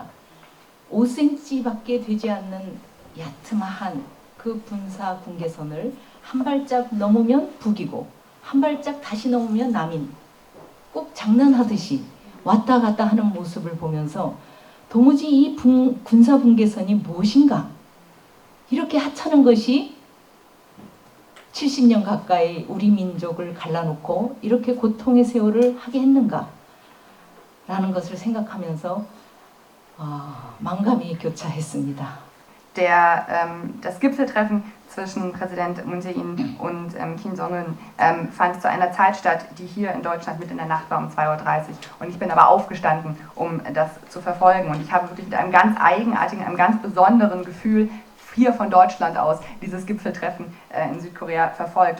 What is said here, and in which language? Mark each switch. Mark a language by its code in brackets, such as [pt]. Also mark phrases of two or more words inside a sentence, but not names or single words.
[ko] 5cm밖에 되지 않는 야트마한 그 군사 분계선을 한 발짝 넘으면 북이고 한 발짝 다시 넘으면 남인, 꼭 장난하듯이 왔다 갔다 하는 모습을 보면서 도무지 이 군사 분계선이 무엇인가, 이렇게 하찮은 것이 70년 가까이 우리 민족을 갈라놓고 이렇게 고통의 세월을 하게 했는가 라는 것을 생각하면서 만감이 교차했습니다. [de] Das Gipfeltreffen zwischen Präsident Moon Jae-in und Kim Jong-un fand zu einer Zeit statt, die hier in Deutschland mitten in der Nacht war um 2:30 Uhr. Und ich bin aber aufgestanden, um das zu verfolgen. Und ich habe wirklich mit einem ganz eigenartigen, einem ganz besonderen Gefühl hier von Deutschland aus dieses Gipfeltreffen in Südkorea verfolgt.